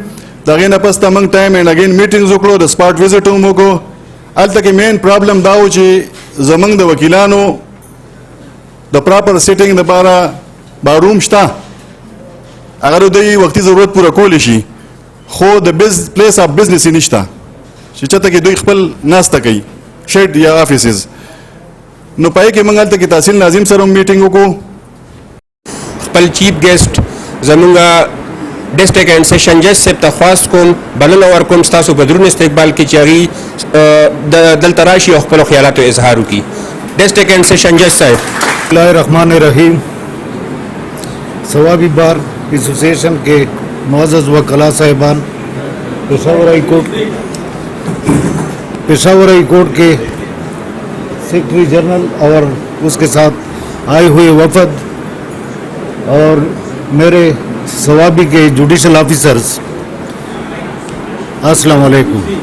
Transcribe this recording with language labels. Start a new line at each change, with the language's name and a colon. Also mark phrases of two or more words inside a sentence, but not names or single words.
Pashto: د هغې نه پس ته موږ
English: time and again meetings
Pashto: وکړو، د
English: spot visit
Pashto: هم وکړو. هلته کې
English: main problem
Pashto: دا و چې زمونږ د وکیلانو د
English: proper sitting
Pashto: دپاره باروم شته، هغه د دوی وختي ضرورت پوره کولی شي، خو د
English: place of business
Pashto: یې نشته چې چېرته کې دوی خپل ناسته کوي شیډ یا آفیسز. نو پای کې موږ هلته کې تحصیل ناظم سره هم میټینګ وکړو. خپل
English: chief guest
Pashto: زمونږ
English: District and Session
Pashto: جج صاحب ته خواست کوم، بلنه ورکوم ستاسو په درون استقبال کې چې هغوی دلته راشي او خپلو خیالاتو اظهار وکړي.
English: District and Session
Pashto: جج صاحب.
Arabic: بسم اللہ الرحمن الرحیم.
Urdu: ثوابی بار ایسوسیشن کے معزز وکلاء صاحبان، پشاور ہائی کورٹ کے سیکرٹری جنرل اور اس کے ساتھ آئے ہوئے وفد اور میرے ثوابی کے
English: judicial officers,
Urdu: السلام علیکم.